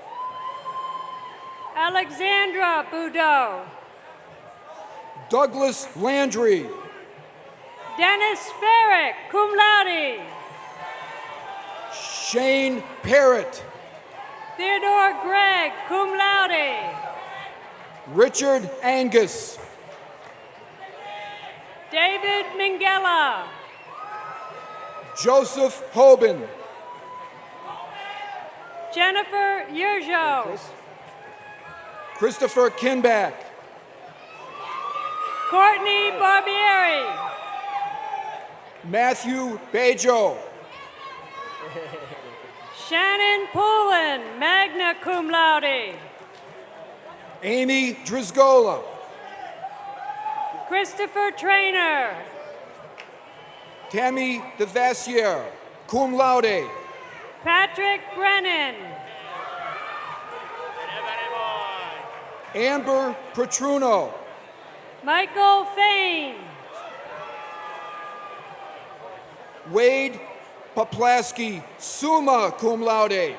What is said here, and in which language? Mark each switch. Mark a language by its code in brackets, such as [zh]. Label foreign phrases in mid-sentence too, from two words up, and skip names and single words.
[en] Alexandra Boudreau. Douglas Landry. Dennis Ferrick, [la] cum laude. [en] Shane Parrott. Theodore Gregg, [la] cum laude. [en] Richard Angus. David Minghella. Joseph Hoban. Jennifer Yurjo. Christopher Kinback. Courtney Barbieri. Matthew Bejo. Shannon Poulin, [la] magna cum laude. [en] Amy Drizgola. Christopher Trainer. Tammy DeVassiere, [la] cum laude. [en] Patrick Brennan. Amber Petruno. Michael Fain. Wade Poplaski, [la] summa cum laude.